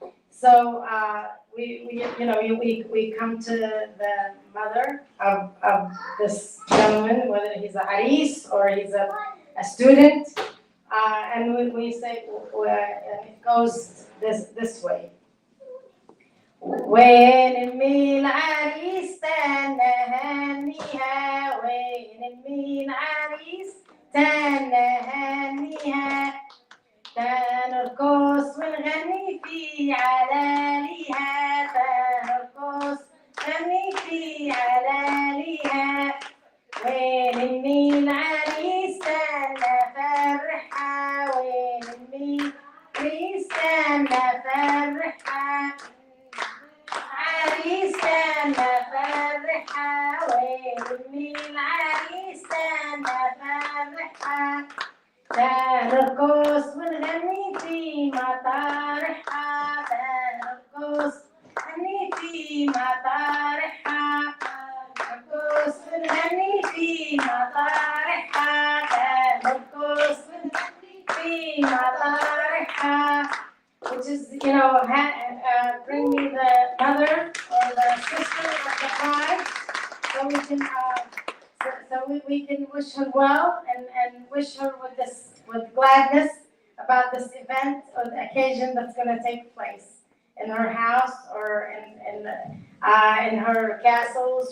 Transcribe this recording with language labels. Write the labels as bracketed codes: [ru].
[en] So we come to the mother of this gentleman, whether he's a haris or he's a student, and we say, and it goes this way. [ar] وين أمي العريس تنهنيها, وين أمي العريس تنهنيها, تنرقص ونغني في علاليها, تنرقص ونغني في علاليها, وين أمي العريس تنفرحها, وين أمي العريس تنفرحها, عريسنا فرحة, وين أمي العريسنا فرحة, تنرقص ونغني في مطارحها, تنرقص ونغني في مطارحها, تنرقص ونغني في مطارحها, تنرقص ونغني في مطارحها. [en] Which is, bring me the mother or the sister of the bride, so we can wish her well and wish her with gladness about this event or the occasion that's going to take place in her house or in her castle.